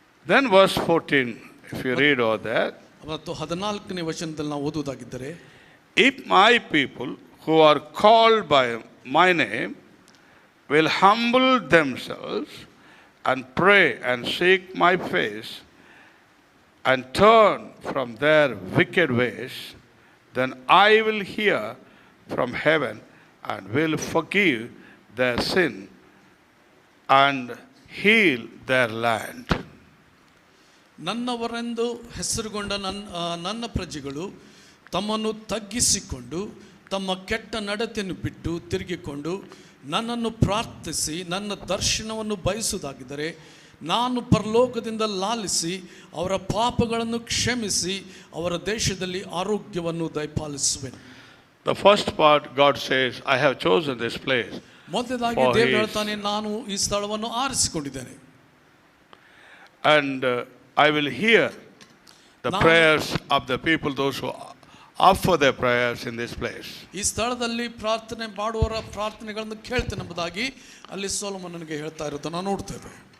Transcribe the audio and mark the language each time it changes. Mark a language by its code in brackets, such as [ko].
[en] Then verse 14, if you read over there, [kn] ಮತ್ತು 14ನೇ ವಚನದಲ್ಲಿ ನಾವು ಓದುವುದಾಗಿದ್ದರೆ, [en] if my people who are called by my name will humble themselves and pray and seek my face and turn from their wicked ways, then I will hear from heaven and will forgive their sin and heal their land. [kn] ನನ್ನವರೆಂದು ಹೆಸರುಗೊಂಡ ನನ್ನ ಪ್ರಜೆಗಳು ತಮ್ಮನ್ನು ತಗ್ಗಿಸಿಕೊಂಡು ತಮ್ಮ ಕೆಟ್ಟ ನಡತೆಯನ್ನು ಬಿಟ್ಟು ತಿರುಗಿಕೊಂಡು ನನ್ನನ್ನು ಪ್ರಾರ್ಥಿಸಿ ನನ್ನ ದರ್ಶನವನ್ನು ಬಯಸುವುದಾಗಿದ್ದರೆ ನಾನು ಪರಲೋಕದಿಂದ ಲಾಲಿಸಿ ಅವರ ಪಾಪಗಳನ್ನು ಕ್ಷಮಿಸಿ ಅವರ ದೇಶದಲ್ಲಿ ಆರೋಗ್ಯವನ್ನು ದಯಪಾಲಿಸುವೆನು. [en] The first part, God says, I have chosen this place. [kn] ಮೊದಲಾಗಿ ದೇವರು ಹೇಳ್ತಾನೆ, ನಾನು ಈ ಸ್ಥಳವನ್ನು ಆರಿಸಿಕೊಂಡಿದ್ದೇನೆ. [en] And I will hear the prayers of the people, those who offer their prayers in this place. [kn] ಈ ಸ್ಥಳದಲ್ಲಿ ಪ್ರಾರ್ಥನೆ ಮಾಡುವವರ ಪ್ರಾರ್ಥನೆಗಳನ್ನು ಕೇಳ್ತೇನೆ ಎಂಬುದಾಗಿ ಅಲ್ಲಿ ಸೊಲೊಮೋನನಿಗೆ ಹೇಳ್ತಾ ಇರೋದನ್ನು ನಾವು ನೋಡ್ತೇವೆ.